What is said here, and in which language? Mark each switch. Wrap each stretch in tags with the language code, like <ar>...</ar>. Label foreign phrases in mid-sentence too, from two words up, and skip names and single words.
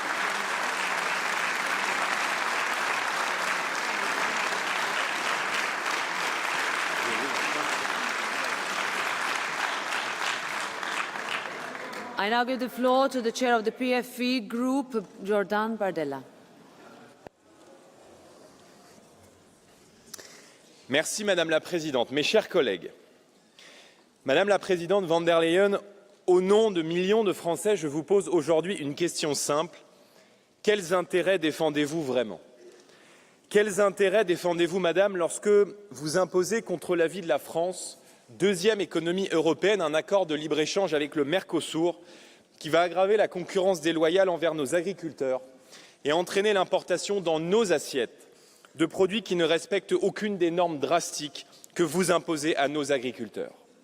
<en>I now give the floor to the chair of the PFP group, Jordan Bardella.</en> <fr>Merci Madame la Présidente. Mes chers collègues, Madame la Présidente von der Leyen, au nom de millions de Français, je vous pose aujourd'hui une question simple. Quels intérêts défendez-vous vraiment? Quels intérêts défendez-vous, Madame, lorsque vous imposez contre l'avis de la France, deuxième économie européenne, un accord de libre-échange avec le Mercosur qui va aggraver la concurrence déloyale envers nos agriculteurs et entraîner l'importation dans nos assiettes de produits qui ne respectent aucune des normes drastiques que vous imposez à nos agriculteurs?</fr>